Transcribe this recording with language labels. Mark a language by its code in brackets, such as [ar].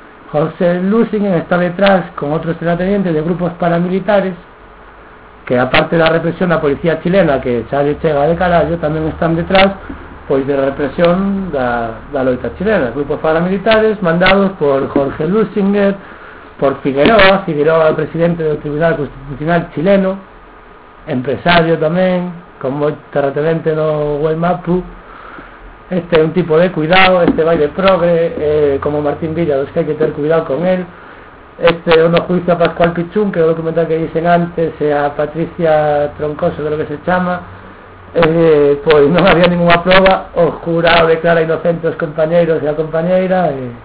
[es] José Luschinger está detrás con otros terratenientes de grupos paramilitares que aparte de la represión, la policía chilena, [gl] que xa lle chega de carallo, tamén están detrás, pois, de represión da loita chilena. Grupos paramilitares mandados por Jorge Luxinger, por Figueroa, o presidente do Tribunal Constitucional chileno, empresario tamén, con moito terratenente no Huaymapu. Este é un tipo de cuidado, este vai de progre, como Martín Villa, dos que hai que ter cuidado con él. Este é unha juicio a Pascual Pichún, que é o documental que dicen antes, e a Patricia Troncoso, creo que se chama. Pois non había ninguna prova, o jurado declara inocente os compañeros e a compañeira.